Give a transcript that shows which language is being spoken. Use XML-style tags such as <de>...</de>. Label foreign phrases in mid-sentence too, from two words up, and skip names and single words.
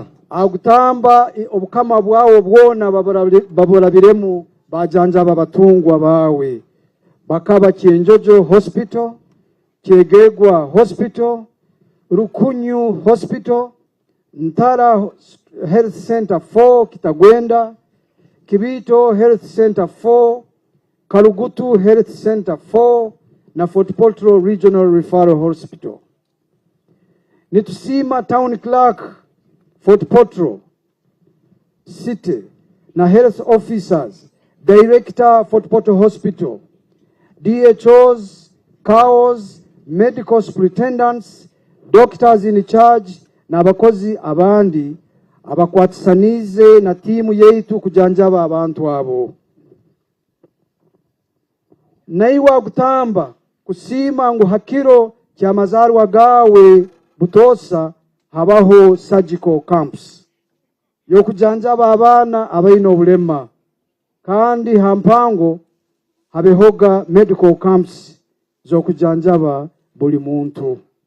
<ttj>agutamba obukama bwawo bwona baburabiremu bajanjaba batungwa bawe bakaba Kyenjojo Hospital, Kyegegwa Hospital, Rukunyu Hospital, Ntara Health Center 4 Kitagwenda, Kibito Health Center 4, Kalugutu Health Center 4 na Fort Portal Regional Referral Hospital. Nitusima Town Clerk Fort Portal City na</ttj> <en>health officers,</en> <ttj>Director Fort Portal Hospital, DHOs, CAOs,</ttj> <en>medical superintendents, doctors in charge</en> <ttj>na abakozi abandi abakwatisanize na timu yeitu kujanjaba abantu abo. Naiwa gutamba kusima ngu hakiro kya mazarwa gawe Butosa habaho</ttj> <en>surgical camps</en> <ttj>yo kujanjaba abana abaino obulema kandi hampango habehoga</ttj> <en>medical camps</en> <ttj>zo kujanjaba buli muntu.</ttj>